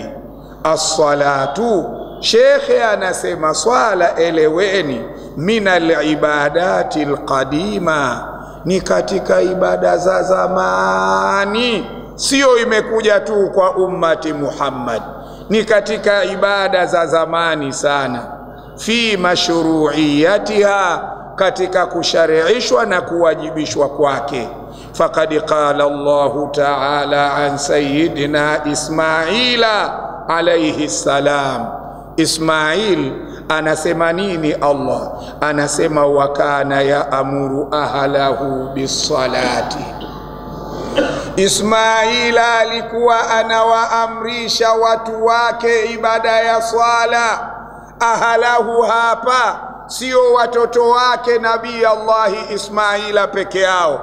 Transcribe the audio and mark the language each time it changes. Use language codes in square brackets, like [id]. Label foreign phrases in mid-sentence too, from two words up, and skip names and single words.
[sw] As-salatu, shekhe anasema swala, eleweni, [ar] من العبادات القديمة, [sw] ni katika ibada za zamani, sio imekuja tu kwa ummati Muhammad, ni katika ibada za zamani sana. [ar] في مشروعيتها, [sw] katika kushariishwa na kuwajibishwa kwake. [ar] فقد قال الله تعالى عن سيدنا إسماعيل عليه السلام. [sw] Ismail anasema nini? [ar] Allah anasema وكان يأمر أهله بالصلاة. [sw] Ismaila alikuwa anawaamrisha watu wake ibada ya swala. Ahlahu hapa sio watoto wake Nabii Allah Ismaila peke yao.